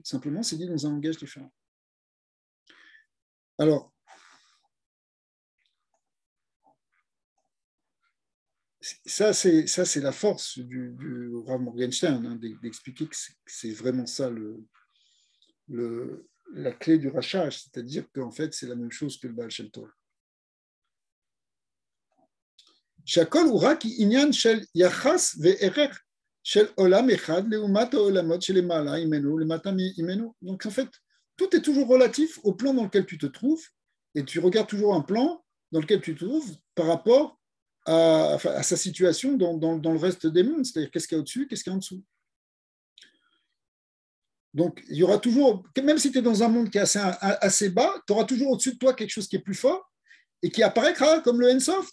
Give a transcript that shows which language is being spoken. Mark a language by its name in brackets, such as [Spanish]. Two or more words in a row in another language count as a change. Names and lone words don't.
[French] Simplement, c'est dit dans un langage différent. Alors, ça, c'est la force du Rav Morgenstern, hein, d'expliquer que c'est vraiment ça la clé du rachage, c'est-à-dire qu'en fait, c'est la même chose que le Baal Shem Tov. [Hebrew] שהכל הוא רק עניין של יחס וערך של עולם אחד לעומת העולמות שלמעלה ממנו, למטה ממנו. [French] Donc en fait, tout est toujours relatif au plan dans lequel tu te trouves et tu regardes toujours un plan dans lequel tu te trouves par rapport à sa situation dans le reste des mondes, c'est-à-dire qu'est-ce qu'il y a au-dessus, qu'est-ce qu'il y a en dessous. Donc, il y aura toujours, même si tu es dans un monde qui est assez bas, tu auras toujours au-dessus de toi quelque chose qui est plus fort et qui apparaîtra comme le Ensof.